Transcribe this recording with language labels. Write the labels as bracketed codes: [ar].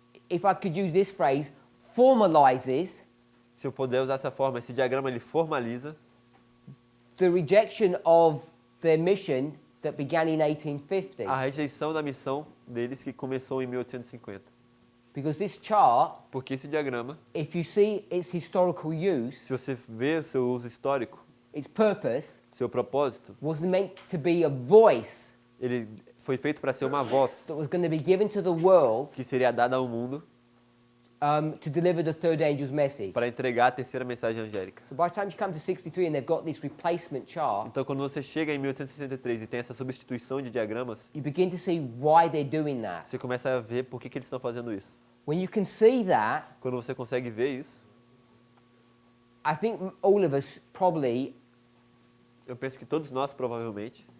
[en] if I could use this phrase, formalizes [pt] Se eu puder usar essa forma, esse diagrama ele formaliza [en] the rejection of their mission that began in 1850. [pt] a rejeição da missão deles que começou em 1850. [en] Because this chart, [pt] Porque esse diagrama, [en] if you see its historical use, [pt] se você vê o seu uso histórico, [en] its purpose, [pt] seu propósito, [en] was meant to be a voice [pt] ele foi feito para ser uma voz [en] that was going to be given to the world [pt] que seria dada ao mundo [en] to deliver the third angel's message. [pt] para entregar a terceira mensagem angélica. [en] So by the time you come to 63 and they've got this replacement chart, [pt] Então, quando você chega em 1863 e tem essa substituição de diagramas, [en] you begin to see why they're doing that. [pt] você começa a ver por que eles estão fazendo isso. [en] When you can see that, [pt] Quando você consegue ver isso, [en] I think all of us probably [pt] eu penso que todos nós provavelmente